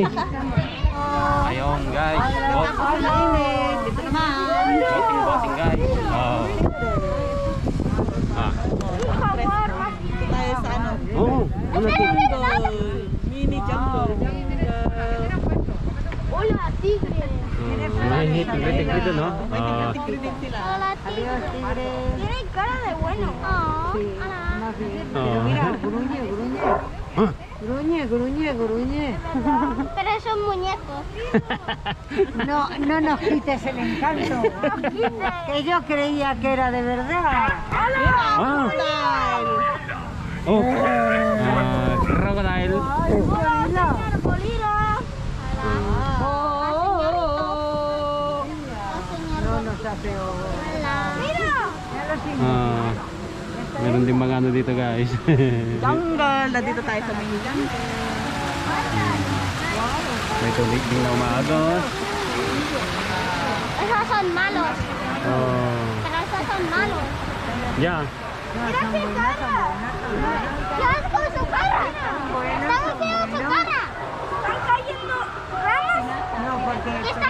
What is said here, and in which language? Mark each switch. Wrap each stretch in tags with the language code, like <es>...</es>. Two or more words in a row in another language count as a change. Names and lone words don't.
<tl>Ayun guys,</tl> <en>boating guys.</en> <tl>Oh. Ah. Tayo sa ano? Oh, ano to?</tl> <en>Mini jungle.</en> <es>Hola, tigre.</es> <tl>May tigre dito, no? Ah.</tl> <es>Hola, tigre. Tiene cara de bueno. Oh, hola. Oh. Gruñe. Ah. Gruñe. Pero son muñecos. No nos quites el encanto. Que yo creía que era de verdad. Ah. Oh.</es> <en>Crocodile.</en> <es>Arbolito. No nos hace Hola. Mira. Ah.</es> <tl>Meron din mga ano dito guys. Jungle. Nandito tayo sa</tl> <en>mini jungle.</en> <tl>May tulig din na umaagos.</tl> <es>Esos son malos. Oh. Pero esos son malos. Ya. Mira qué cara. Ya es con su cara. Están haciendo su cara. Están cayendo ramas. No, porque ¿Qué está</es>